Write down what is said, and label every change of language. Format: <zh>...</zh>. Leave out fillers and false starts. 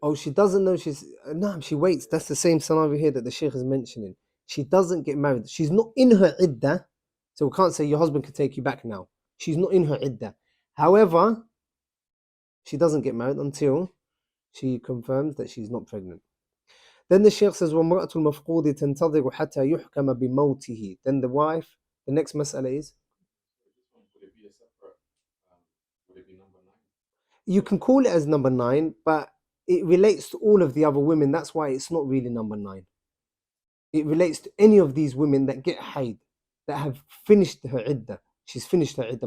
<en>Oh, she doesn't know she's... No, she waits. That's the same scenario here that the Shaykh is mentioning. She doesn't get married. She's not in her iddah, so we can't say your husband can take you back now. She's not in her iddah. However, she doesn't get married until she confirms that she's not pregnant. Then the Shaykh says,</en> <ar>وَامْرَأَةُ الْمَفْقُودِ تَنْتَظِرُ حَتَّى يُحْكَمَ بِمَوْتِهِ.</ar> <en>Then the wife, the next mas'ala is... Would it be a separate, would it be number 9? You can call it as number 9, but it relates to all of the other women. That's why it's not really number 9. It relates to any of these women that get haid, that have finished her iddah. She's finished her iddah.</en>